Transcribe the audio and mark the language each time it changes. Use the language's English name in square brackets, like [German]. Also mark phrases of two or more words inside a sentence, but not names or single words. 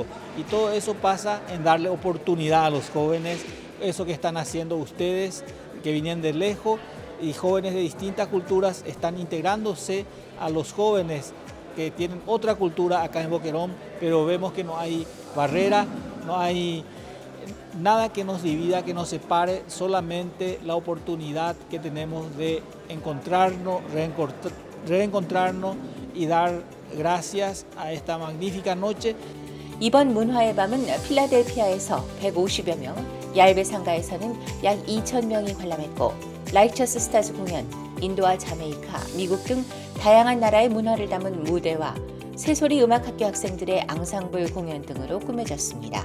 [Spanish] Y todo eso pasa en darle oportunidad a los jóvenes, eso que están haciendo ustedes, que vienen de lejos y jóvenes de distintas culturas están integrándose a los jóvenes que tienen otra cultura acá en Boquerón, pero vemos que no hay barrera, no hay nada que nos divida, que nos separe, solamente la oportunidad que tenemos de encontrarnos, reencontrarnos y dar gracias a esta magnífica noche. [Korean] 이번 문화의 밤은 필라델피아에서 150여 명, 얄베 상가에서는 약 2,000명이 관람했고 라이처스 스타즈 공연, 인도와 자메이카, 미국 등 다양한 나라의 문화를 담은 무대와 새소리 음악학교 학생들의 앙상블 공연 등으로 꾸며졌습니다.